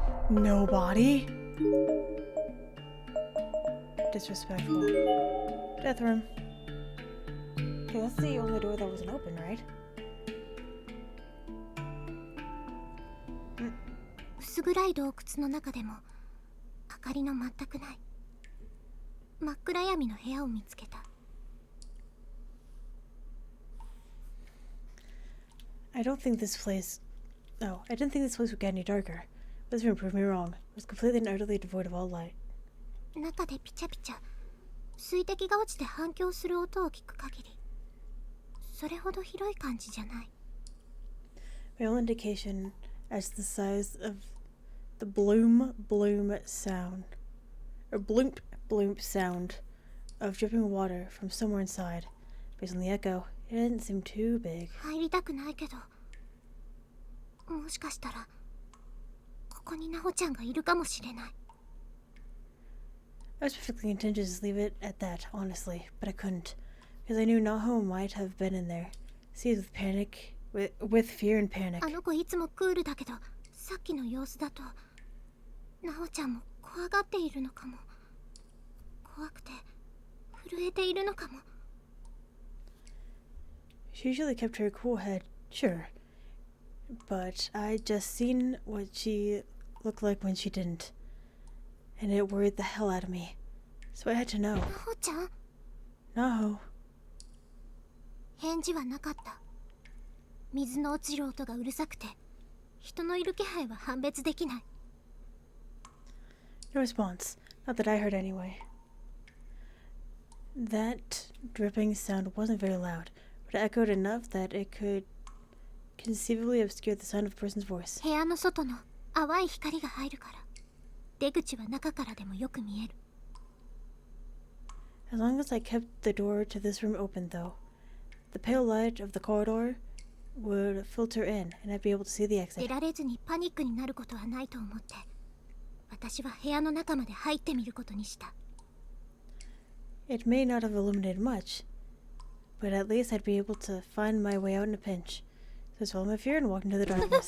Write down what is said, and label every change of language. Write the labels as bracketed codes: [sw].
[en] Nobody? Disrespectful. Death room. Okay, that's the only door that wasn't open, right? [ja] 薄暗い洞窟の中でも明かりの全くない真っ暗闇の部屋を見つけた。 [en] I didn't think this place would get any darker. But this room proved me wrong. It was completely and utterly devoid of all light. [ja] 中でピチャピチャ水滴が落ちて反響する音を聞く限りそれほど広い感じじゃない。 [en] My only indication as to the size of the bloom sound, or bloomp sound of dripping water from somewhere inside. Based on the echo, it didn't seem too big. [ja] 入りたくないけどもしかしたらここにナホちゃんがいるかもしれない。 [en] I was perfectly content to just leave it at that, honestly, but I couldn't, because I knew Naho might have been in there, seized with fear and panic. [ja] あの子いつもクールだけどさっきの様子だとナホちゃんも怖がっているのかも。怖くて震えているのかも。 [en] She usually kept her cool head, sure, but I'd just seen what she looked like when she didn't, and it worried the hell out of me, so I had to know. [ja] ナホちゃん？ [en] Naho. [ja] 返事はなかった。水の落ちる音がうるさくて人のいる気配は判別できない。 [en] No response. Not that I heard anyway. That dripping sound wasn't very loud, but it echoed enough that it could conceivably obscure the sound of a person's voice. [ja] 部屋の外の淡い光が入るから出口は中からでもよく見える。 [en] As long as I kept the door to this room open, though, the pale light of the corridor would filter in, and I'd be able to see the [ja] 出 [en] exit. [ja] られずにパニックになることはないと思って、私は部屋の中まで入ってみることにした。 [en] It may not have illuminated much, but at least I'd be able to find my way out in a pinch. So I swallowed my fear and walked into the darkness.